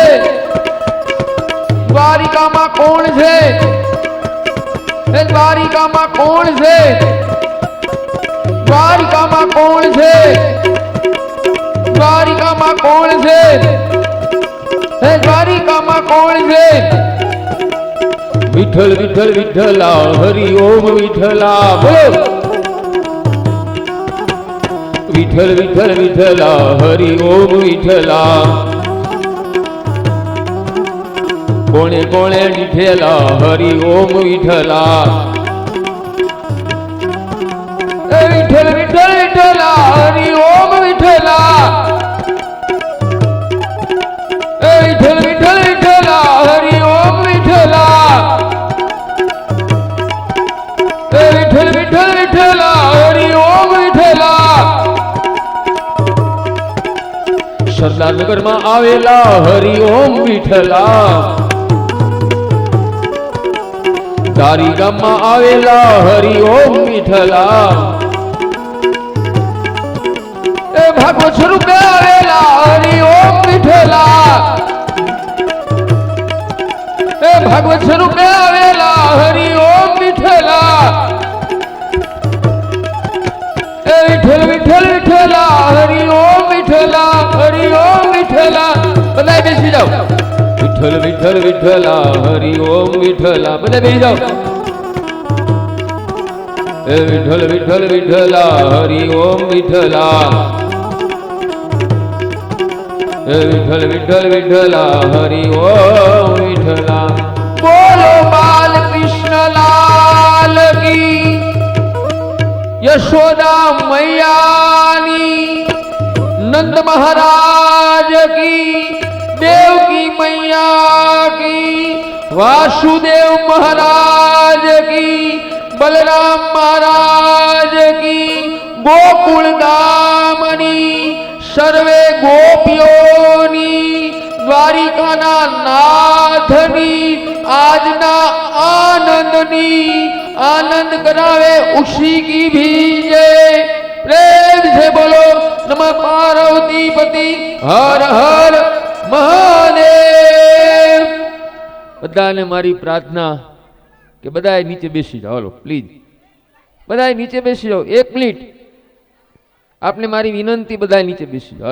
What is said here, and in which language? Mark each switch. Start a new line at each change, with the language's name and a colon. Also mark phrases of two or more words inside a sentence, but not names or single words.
Hindi: द्वारिका में कौन छे? द्वारिका में कौन छे? द्वारिका में कौन छे? द्वारिका में कौन छे? द्वारिका में कौन छे? विठल विठल विठला हरि ओम विठला. बोलो. विठल विठल विठला हरि ओम विठला. कोणे कोणे विठला हरि ओम विठला. विठल विठल विठला हरि ओम विठला. विठल विठल विठला हरि ओम विठला. विठल विठल विठला हरि ओम विठला.
Gujarati: સરદાર નગર માં આવેલા હરિ ઓમ વિઠલા. દારી ગામ માં આવેલા હરિ ઓમ વિઠલા. ભાગવત સ્વરૂપે આવેલા હરિ ઓમ વિઠલા. ભાગવત સ્વરૂપે આવેલા હરિ ઓમ વિઠલા.
Hindi: विठल विठल विठला हरि ओम विठला. हरि ओम विठला.
Gujarati: બધા બેસી જાઓ.
Hindi: विठल विठल विठला हरि ओम विठला.
Gujarati: બધા બેસી જાઓ.
Hindi: विठल विठल विठला हरि ओम विठला. विठल विठल विठला हरि ओम विठला. बोलो बाल कृष्ण लाल की.
Gujarati: યશોદા મૈયાની.
Hindi: नंद महाराज की. देवकी मैया की. वासुदेव महाराज की. बलराम महाराज की.
Gujarati: ગોકુલ ગામની. સર્વે ગોપીઓની. દ્વારિકાના નાથની. આજના આનંદની.
Hindi: आनंद करावे उसी की भी जय. प्रेम से बोलो
Sanskrit: નમઃ પાર્વતીપતિ હર હર મહાદેવ.
Gujarati: બધાને મારી પ્રાર્થના કે બધાએ નીચે બેસી જાઓ. હાલો પ્લીઝ બધાએ નીચે બેસી જાઓ. 1 મિનિટ આપને મારી વિનંતી, બધા નીચે બેસી જાઓ.